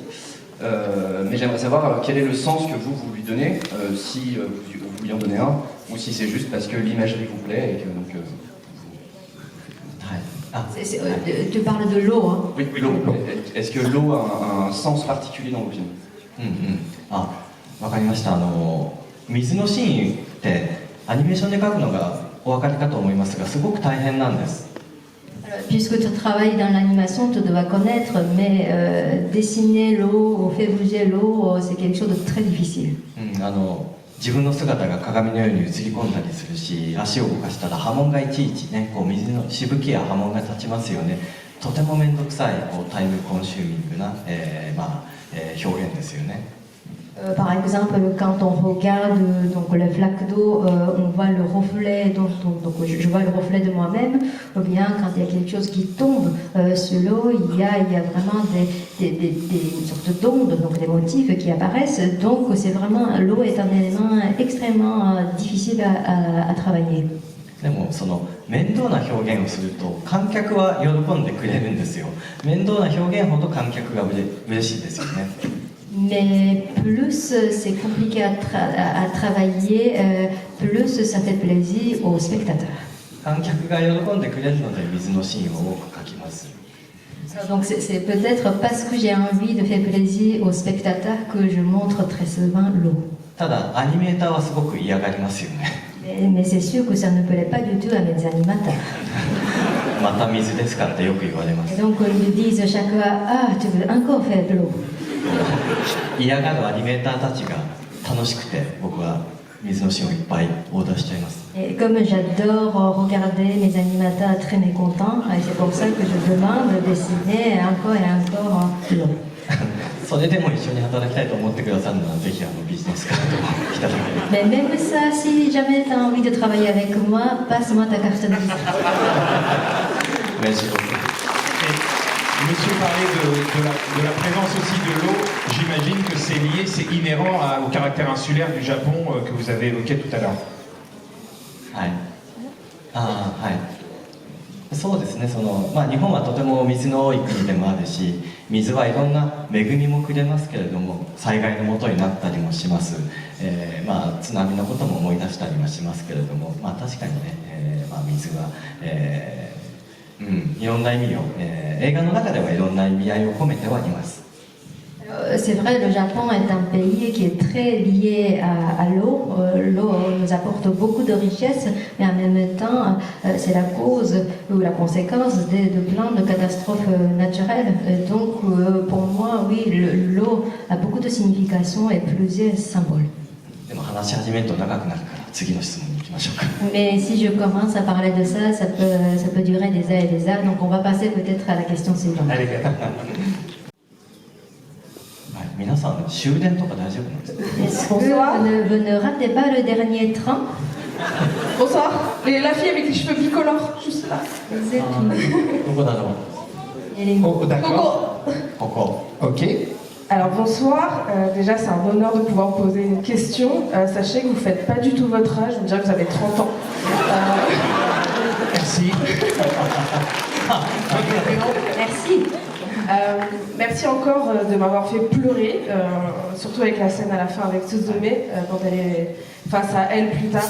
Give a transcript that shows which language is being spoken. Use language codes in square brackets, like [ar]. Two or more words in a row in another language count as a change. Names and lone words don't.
[fr] Mais j'aimerais savoir quel est le sens que vous lui donnez, si vous lui en donnez un, ou si c'est juste parce que l'imagerie vous plaît et que donc. Tu parles de l'eau, hein? Oui, l'eau. Est-ce que l'eau a un sens particulier dans vos films? [ja] わかりました。水のシーンってアニメーションで描くのがお分かりかと思いますが、すごく大変なんです。 [fr] Puisque tu travailles dans l'animation, tu dois connaître, mais dessiner l'eau ou faire bouger l'eau, c'est quelque chose de très difficile. [ja] 自分の姿が鏡のように映り込んだりするし、足を動かしたら波紋がいちいちね、こう水のしぶきや波紋が立ちますよね。とても面倒くさいこうタイムコンシューミングな、表現ですよね。 [fr] Par exemple, quand on regarde donc, les flaques d'eau, on voit le reflet, donc je vois le reflet de moi-même, ou bien quand il y a quelque chose qui tombe sur l'eau, il y a vraiment une sorte d'onde, donc des motifs qui apparaissent, donc c'est vraiment, l'eau est un élément extrêmement difficile à travailler. [ja] でもその面倒な表現をすると観客は喜んでくれるんですよ。面倒な表現ほど観客が嬉しいですよね。 [fr] Mais plus c'est compliqué à travailler, plus ça fait plaisir aux spectateurs. [ja] 観客が喜んでくれるので水のシーンを多く描きます。 [fr] Donc c'est peut-être parce que j'ai envie de faire plaisir aux spectateurs que je montre très souvent l'eau. [ja] ただアニメーターはすごく嫌がりますよね。 [fr] Mais c'est sûr que ça ne plaît pas du tout à mes animateurs. [ja] また水ですかってよく言われます。 [fr] Et donc ils disent chaque fois, ah tu veux encore faire de l'eau. [ja] 嫌がるアニメーターたちが楽しくて僕は水のシーンをいっぱいオーダーしちゃいます。 [fr] Et comme j'adore regarder mes animateurs très mécontents, et c'est pour ça que je demande de dessiner encore et encore l'eau. [ja] それでも一緒に働きたいと思ってくださるのはぜひビジネスカードをいただければ。 [fr] Mais même ça, si jamais tu as envie de travailler avec moi, passe-moi ta carte de visite. Merci beaucoup. Monsieur parlait de la présence aussi de l'eau. J'imagine que c'est lié, c'est inhérent au caractère insulaire du Japon que vous avez évoqué tout à l'heure. [ja] はい。ああ、はい。そうですね。日本はとても水の多い国でもあるし、水はいろんな恵みもくれますけれども、災害のもとになったりもします。津波のことも思い出したりもしますけれども、確かにね、水は、いろんな意味を、映画の中ではいろんな意味合いを込めてはいます。 [fr] C'est vrai, le Japon est un pays qui est très lié à l'eau. L'eau nous apporte beaucoup de richesses, mais en même temps, c'est la cause ou la conséquence de plein de catastrophes naturelles. Donc, pour moi, oui, l'eau a beaucoup de signification et plusieurs symboles. [ja] でも話し始めると長くなるから次の質問に行きましょうか。 [fr] Mais si je commence à parler de ça, ça peut durer des heures et des heures. Donc, on va passer peut-être à la question suivante. [ja] 皆さん終電とか大丈夫なんですか？ [fr] Est-ce que vous ne ratez pas le dernier train? Bonsoir. Et la fille avec les cheveux bicolores, juste là. [ja] どこだろう？ [fr] Oh, d'accord. [ja] ここ。 [fr] Ok. Alors bonsoir, déjà c'est un honneur de pouvoir poser une question. Sachez que vous ne faites pas du tout votre âge, on dirait que vous avez 30 ans. Merci. Merci. Merci encore de m'avoir fait pleurer, surtout avec la scène à la fin avec Suzume, quand elle est face à elle plus tard.